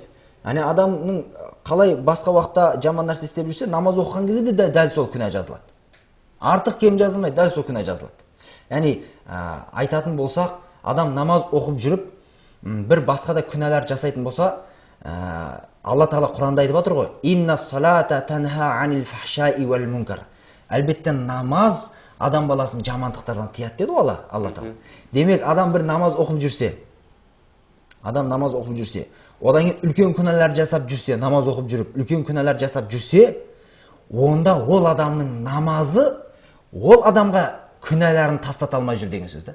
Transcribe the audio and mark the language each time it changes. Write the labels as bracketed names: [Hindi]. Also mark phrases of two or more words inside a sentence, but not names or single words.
[Kazakh] Яғни адамның қалай басқа уақытта жаман нәрсе істеп жүрсе, намаз оқыған кезде де дәл сол күнә жазылады. Артық кем жазылмайды, дәл сол күнә жазылады. Яғни айтатын болсақ, адам намаз оқып жүріп, бір басқа да күнәлар жасайтын болса, Алла Тағала Құранда айтып отыр ғой: [Arabic] "إن الصلاة تنهى عن الفحشاء والمنكر." [Kazakh] Әлбетте намаз адам баласын жамандықтардан тыяды деді ғой Алла Тағала. Демек, адам бір намаз оқып жүрсе, одан кейін үлкен күнәлар жасап жүрсе, намаз оқып жүріп, үлкен күнәлар жасап жүрсе, онда ол адамның намазы ол адамға күнәларын тастата алмай жүр деген сөз.